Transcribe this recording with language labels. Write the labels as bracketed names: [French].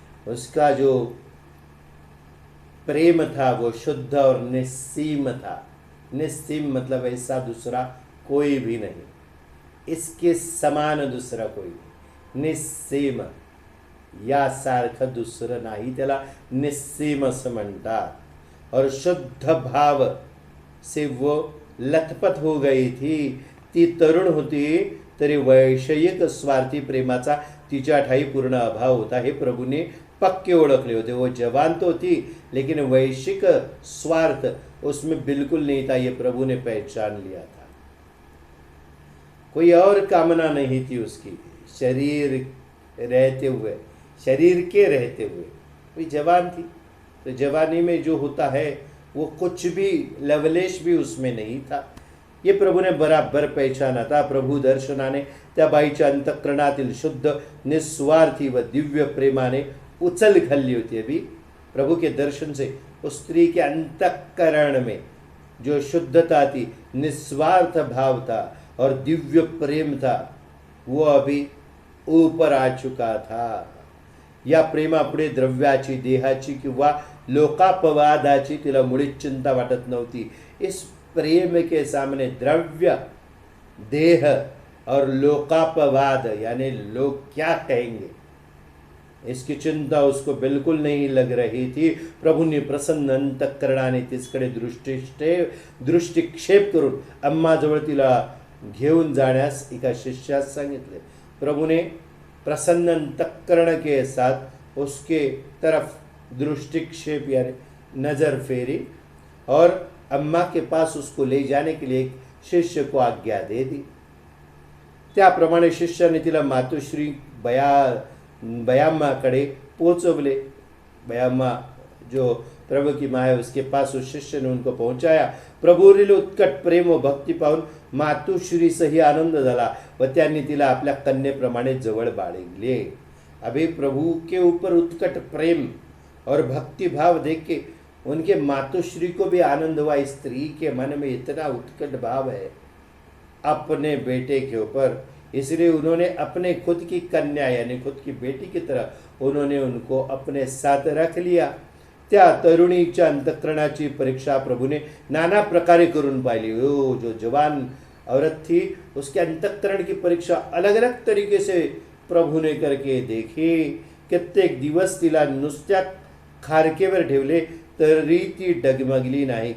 [Hindi] उसका जो प्रेम था वो शुद्ध और निस्सीम था. निस्सीम मतलब ऐसा दूसरा कोई भी नहीं, इसके समान [Marathi] दुसरा कोई नाही. निस्सीम यासारखं दुसरं नाही, त्याला निस्सीम असं म्हणतात. [Hindi] और शुद्ध भाव से वो लथपथ हो गई थी. [Marathi] ती तरुण होती तरी वैषयिक स्वार्थी प्रेमाचा तिच्या ठाई पूर्ण अभाव होता, हे प्रभूने पक्के ओळखले होते. [Hindi] वो जवान तो थी लेकिन वैश्विक स्वार्थ उसमें बिल्कुल नहीं था, ये प्रभु ने पहचान लिया था. कोई और कामना नहीं थी उसकी, शरीर रहते हुए, शरीर के रहते हुए. कोई जवान थी तो जवानी में जो होता है वो कुछ भी लवलेश भी उसमें नहीं था. ये प्रभु ने बराबर पहचाना था. [Marathi] प्रभु दर्शनाने त्या बाईच्या अंतःकरणातील शुद्ध निस्वार्थी व दिव्य प्रेमाने उचल खाल्ली होती. [Hindi] अभी प्रभु के दर्शन से उस स्त्री के अंतःकरण में जो शुद्धता थी, निस्वार्थ भाव था और दिव्य प्रेम था, वो अभी ऊपर आ चुका था. [Marathi] या प्रेमापुढे द्रव्याची, देहाची किंवा लोकापवादाची तिला मुळीच चिंता वाटत नव्हती. [Hindi] इस प्रेम के सामने द्रव्य, देह और लोकापवाद यानी लोग क्या कहेंगे, इसकी चिंता उसको बिल्कुल नहीं लग रही थी. [Marathi] प्रभूंनी प्रसन्न अंतःकरणाने तिसकडे दृष्टिक्षेप करून अम्माजवळ तिला घेऊन जाण्यास एका शिष्यास सांगितले. [Hindi] प्रभु ने प्रसन्न अंतःकरण के साथ उसके तरफ दृष्टिक्षेप यानी नजर फेरी और अम्मा के पास उसको ले जाने के लिए एक शिष्य को आज्ञा दे दी. [Marathi] त्याप्रमाणे शिष्याने तिला मातोश्री बयाम्माकडे पोचवले. [Hindi] बयाम्मा जो प्रभु की माँ है उसके पास उस शिष्य ने उनको पहुंचाया. [Marathi] प्रभूवरील उत्कट प्रेम व भक्ती पाहून मातोश्रीसही आनंद झाला व त्यांनी तिला आपल्या कन्येप्रमाणे जवळ बाळगले. [Hindi] अभी प्रभु के ऊपर उत्कट प्रेम और भक्ति भाव देख के उनके मातोश्री को भी आनंद हुआ. स्त्री के मन में इतना उत्कट भाव है अपने बेटे के ऊपर, इसलिए उन्होंने अपने खुद की कन्या यानी खुद की बेटी की तरह उन्होंने उनको अपने साथ रख लिया. [Marathi] त्या तरुणीच्या अंतःकरणाची परीक्षा प्रभूने नाना प्रकारे करून पाहिली. [Hindi] वो जो जवान औरत थी उसके अंतःकरण की परीक्षा अलग अलग तरीके से प्रभु ने करके देखी. [Marathi] कित्येक दिवस तिला नुसत्या खारकेवर ठेवले तरी ती डगमगली नहीं.